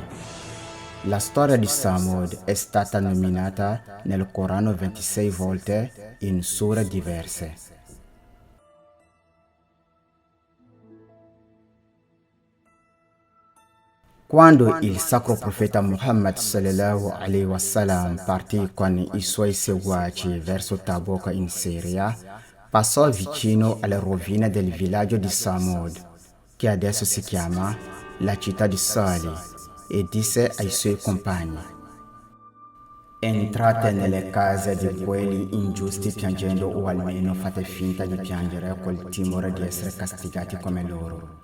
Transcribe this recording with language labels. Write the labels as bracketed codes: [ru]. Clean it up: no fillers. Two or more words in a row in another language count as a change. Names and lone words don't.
[it] La storia di Samud è stata nominata nel Corano 26 volte in sure diverse. Quando il sacro profeta Muhammad [ar] صلى الله عليه وسلم [it] partì con i suoi seguaci verso Tabuk in Siria, passò vicino alle rovine del villaggio di Samud, che adesso si chiama la città di Salih, e disse ai suoi compagni: entrate nelle case di quelli ingiusti piangendo, o almeno fate finta di piangere col timore di essere castigati come loro.